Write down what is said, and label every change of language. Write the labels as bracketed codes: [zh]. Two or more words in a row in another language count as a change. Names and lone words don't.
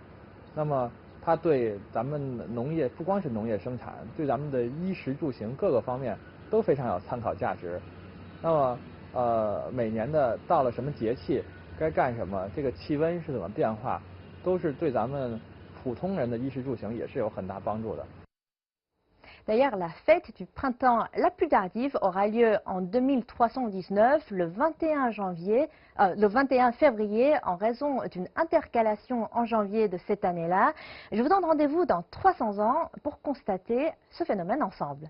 [zh] 那么 它对咱们农业不光是农业生产，对咱们的衣食住行各个方面都非常有参考价值。那么每年的到了什么节气该干什么，这个气温是怎么变化，都是对咱们普通人的衣食住行也是有很大帮助的。 [fr] D'ailleurs, la fête du printemps la plus tardive aura lieu en 2319, le 21 février, en raison d'une intercalation en janvier de cette année-là. Je vous donne rendez-vous dans 300 ans pour constater ce phénomène ensemble.